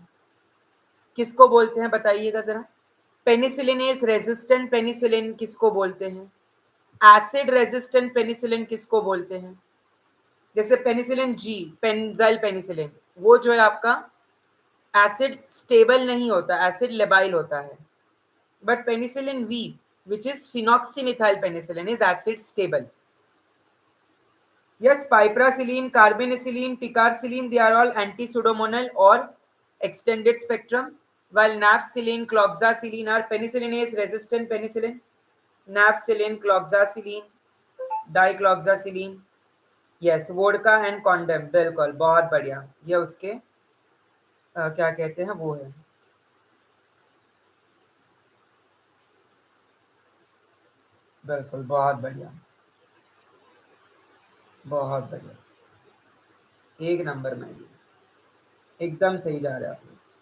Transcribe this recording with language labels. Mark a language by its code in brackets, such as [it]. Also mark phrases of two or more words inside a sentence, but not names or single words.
[hi] किसको बोलते हैं बताइएगा जरा। [en] penicillinase resistant penicillin [hi] किसको बोलते हैं? [en] acid resistant penicillin [hi] किसको बोलते हैं? जैसे [en] penicillin G, benzyl penicillin, [hi] वो जो है आपका [en] acid stable [hi] नहीं होता, [en] acid labile [hi] होता है। [en] but penicillin V which is phenoxymethyl penicillin is acid stable. Yes, piperacillin, carbenicillin, picarcillin, they are all anti-pseudomonal or extended spectrum, while nafcillin, cloxacillin are penicillinase resistant penicillin. Nafcillin, cloxacillin, dicloxacillin, yes, vodka and condom, [hi] बिल्कुल बहुत बढ़िया। ये उसके क्या कहते हैं वो है। बिल्कुल बहुत बढ़िया, बहुत बढ़िया, एक नंबर में, एकदम सही जा रहे हैं आप।